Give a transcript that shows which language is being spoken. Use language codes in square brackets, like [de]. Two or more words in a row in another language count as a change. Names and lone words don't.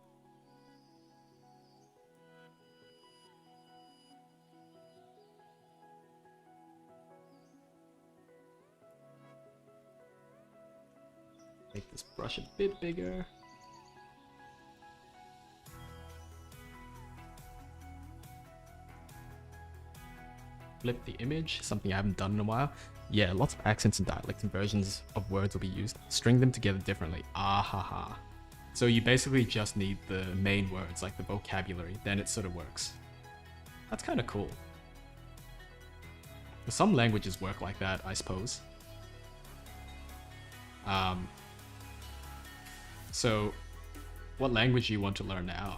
[en] Make this brush a bit bigger. Flip the image, something I haven't done in a while. Yeah, lots of accents and dialects and versions of words will be used. String them together differently. Ah ha ha. So you basically just need the main words, like the vocabulary, then it sort of works. That's kind of cool. Some languages work like that, I suppose. So, what language do you want to learn now?